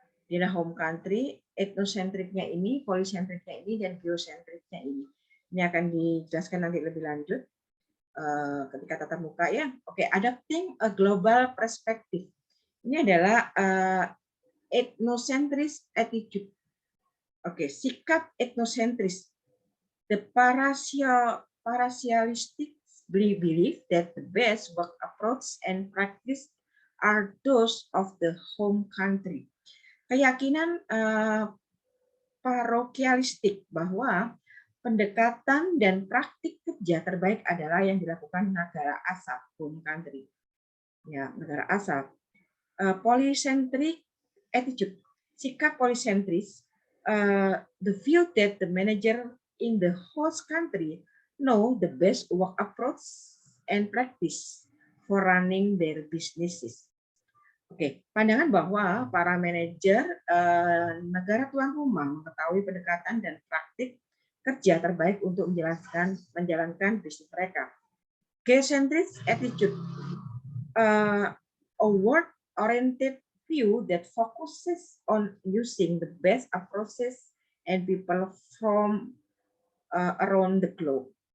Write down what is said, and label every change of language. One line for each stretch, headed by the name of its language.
Indonesian: Di home country, ethnocentric-nya ini, polycentric-nya ini, dan geocentric-nya ini. Ini akan dijelaskan nanti lebih lanjut ketika tatap muka ya.
English: Oke, adapting a global perspective.
Indonesian: Ini adalah ethnocentric attitude. Oke, sikap etnosentris.
English: The parasialistic belief that the best work approach and practice are those of the home country.
Indonesian: Keyakinan parokialistik bahwa pendekatan dan praktik kerja terbaik adalah yang dilakukan negara asal, home country. Ya, negara asal.
English: Polycentric attitude,
Indonesian: sikap polisentris,
English: the view that the manager in the host country know the best work approach and practice for running their businesses.
Indonesian: Oke, pandangan bahwa para manajer negara tuan rumah mengetahui pendekatan dan praktik kerja terbaik untuk menjalankan bisnis mereka.
English: Geocentric attitude, a work-oriented view that focuses on using the best approaches and people from around the globe.